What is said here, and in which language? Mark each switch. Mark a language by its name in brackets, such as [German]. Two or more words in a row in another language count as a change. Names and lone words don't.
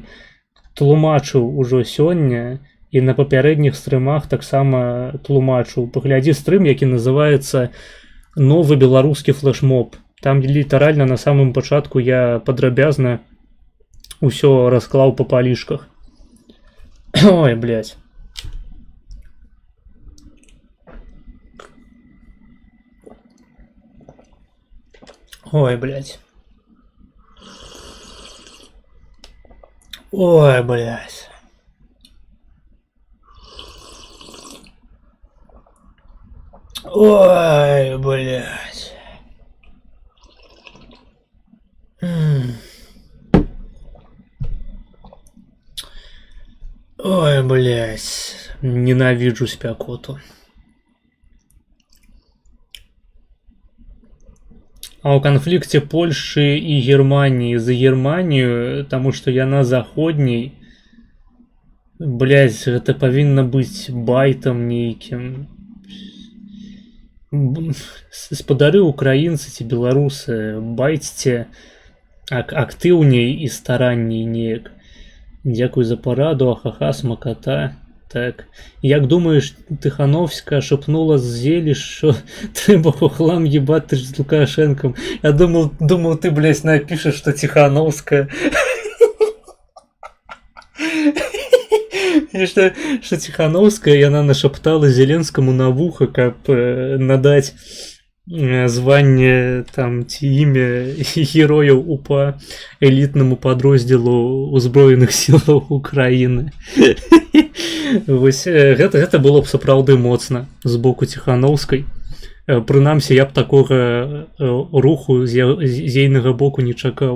[Belarusian] Тлумачыў ужо сёння і на папярэдніх стрымах таксама тлумачыў. Паглядзі стрым, які называецца «Новы беларускі флешмоб». Там літаральна на самым пачатку я падрабязна усё расклаў па палішках. Ой, блядь. Ой, блядь. Ой, блядь. Ой, блядь. Ой, блядь. [Ukrainian] Ненавижу спякоту. [Belarusian] А ў канфлікце Польшы і Германіі за Германію, таму што яна заходняй, Блядь, гэта павінна быць байтам нейкім. Спадары украінцы ці беларусы, байцце актыўней і старанней неяк. Дзякуй за параду, ахаха, смаката. Так. Як думаеш, [Ukrainian] Тихановська шепнула з зелі, що треба хохлам ебати з Лукашенком? [Russian] Я думал, ты, блядь, напишешь, что Тихановская. И что Тихановская, и она нашептала Зеленскому на вухо, как надать звание там [Belarusian] ці імя герояў УПА элітнаму падроздзелу ўзброеных сілаў Украіны. Вось гэта было б сапраўды моцна з боку Ціханаўскай. Прынамсі, я б такога руху з ейнага боку не чакаў.